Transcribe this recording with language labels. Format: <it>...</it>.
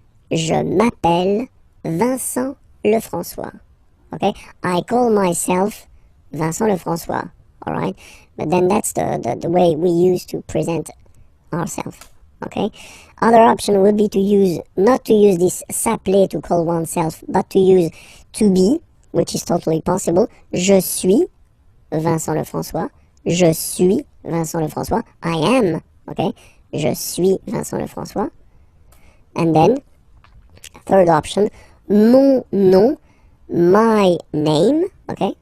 <fr>Je m'appelle Vincent Lefrançois.</fr> <en>Okay, I call myself Vincent Lefrançois, alright? But then that's the way we use to present ourselves. Okay. Other option would be to use, not to use this s'appeler to call oneself, but to use to be, which is totally possible.</en> <fr>Je suis Vincent Lefrançois. Je suis Vincent Lefrançois.</fr> <en>I am, okay.</en> <fr>Je suis Vincent Lefrançois.</fr> <en>And then, third option, mon nom, my name, okay.</en>